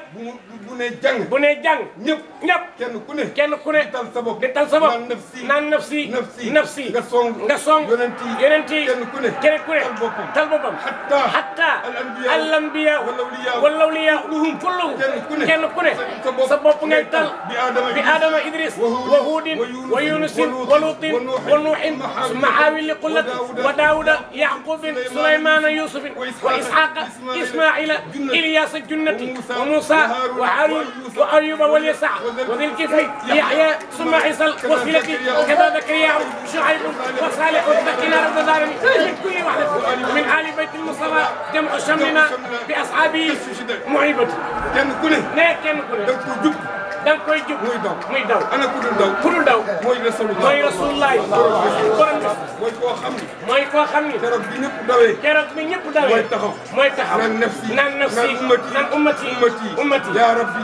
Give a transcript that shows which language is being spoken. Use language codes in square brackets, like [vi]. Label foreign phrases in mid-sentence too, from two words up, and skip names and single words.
[wo] bu ne jàng. ñëpp. kenn ku ne. di tal sa bopp. naan nafsi. nga song. yonent yi. kenn ku ne. tal boppam. [ar] حتى الأنبياء والأولياء كلهم. [wo] kenn ku ne. sa bopp ngay tal. bi Adama Idris. [ar] وهود ويونس ولوط ونوح. ثم هابيل قلة وداود يعقوب. سليمان يوسف وإسحاق إسماعيل. إلياس جنة وموسى وهارون وأيوب واليسع وذي الكفل يحيى. ثم عيسى الوسيلة كذا زكريا شعيب وصالح. داكنا ربا داراني من كل واحد من آل بيت المصطفى. جمع شملنا بأصحاب محبة. [wo] kenn ku ne. da nga koy jub. muy daw. ana ku dul daw. mooy Rasulullah. borom bi. mooy koo xam ni. keroog bi ñëpp dawee. mooy taxaw. naan nafsi. naan ummati. [ar] يا ربي.